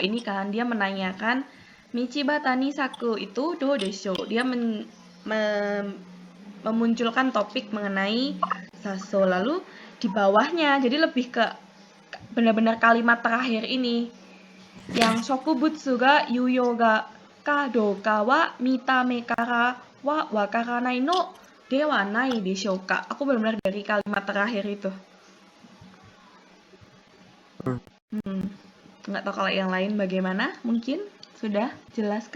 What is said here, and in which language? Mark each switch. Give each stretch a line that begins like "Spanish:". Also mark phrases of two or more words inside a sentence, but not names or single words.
Indonesian: Ini kan dia menanyakan
Japanese: 道端に咲く
Indonesian: itu
Japanese: どうでしょう.
Indonesian: Dia memunculkan topik mengenai saso, lalu di bawahnya jadi lebih ke benar-benar kalimat terakhir ini yang
Japanese: 植物が有用がかどうかは見た目からは分からないのではないでしょうか.
Indonesian: Aku benar-benar dari kalimat terakhir itu. Nggak tahu kalau yang lain bagaimana, mungkin sudah jelaskah?